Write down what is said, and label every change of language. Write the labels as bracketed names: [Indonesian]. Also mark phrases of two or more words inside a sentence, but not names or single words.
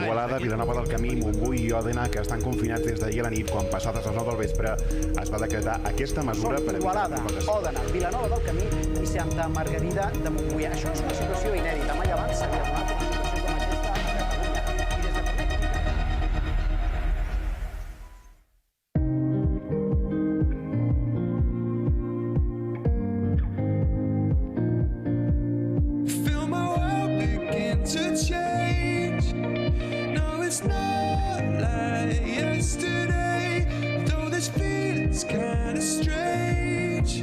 [Catalan] d'Igualada, Vilanova del Camí, Montbui i Òdena, que estan confinats des d'ahir a la nit, quan passades les 9 del vespre es va decretar aquesta mesura per evitar la propagació. Òdena, Vilanova del Camí i Santa Margarida de Montbui. Això és una situació inèdita. Mai abans s'havia donat una situació com aquesta a Catalunya. I des de [English] to change. No, it's not like yesterday, though this feeling's kind of strange.